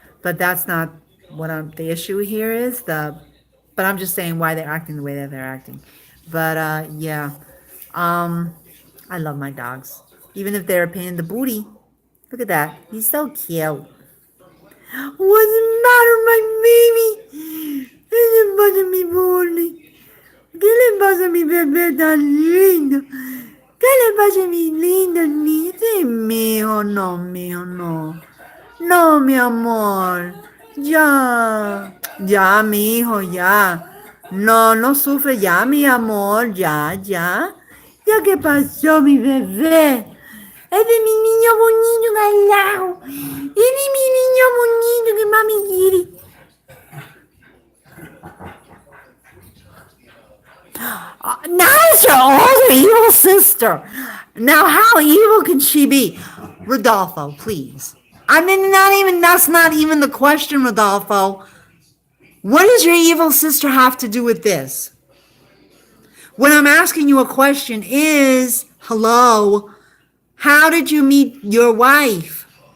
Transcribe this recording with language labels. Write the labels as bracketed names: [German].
[English] But that's not the issue here is but I'm just saying why they're acting the way that they're acting. But yeah, I love my dogs, even if they're a pain in the booty. Look at that, he's so cute. What's the matter, my baby? [Spanish] ¿Qué le pasa a mi Bonnie? ¿Qué le pasa a mi bebé tan lindo? ¿Qué le pasa a mi lindo niño? Sí, mijo, no, mijo, no. No, mi amor. Ya. Ya, mi hijo, ya. No, no sufre ya, mi amor. Ya, ya. Ya, ¿qué pasó, mi bebé? Es de mi niño bonito al lado. Es de mi niño bonito que mami quiere. [English] Now it's your older evil sister. Now, how evil can she be? Rodolfo, please. I mean, that's not even the question, Rodolfo. What does your evil sister have to do with this? When I'm asking you a question is, hello, how did you meet your wife?